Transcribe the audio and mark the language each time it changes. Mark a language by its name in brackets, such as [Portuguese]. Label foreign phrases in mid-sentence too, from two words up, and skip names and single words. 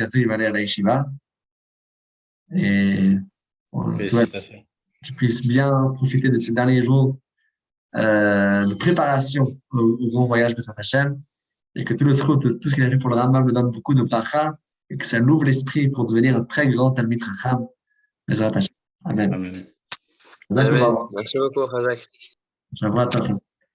[French] Bientôt, il va aller à la yeshiva et on souhaite Félicitations. qu'il puisse bien profiter de ces derniers jours de préparation au grand voyage de Saint Hachem et que tout le srout, tout ce qu'il a fait pour le Rambam me donne beaucoup de bracha et que ça l'ouvre l'esprit pour devenir un très grand [Hebrew] תלמיד חכם. בעזרת השם. אמן. Amen. Chazak Amen. U'Baruch. [French] Merci beaucoup, Razak. J'avoue à toi,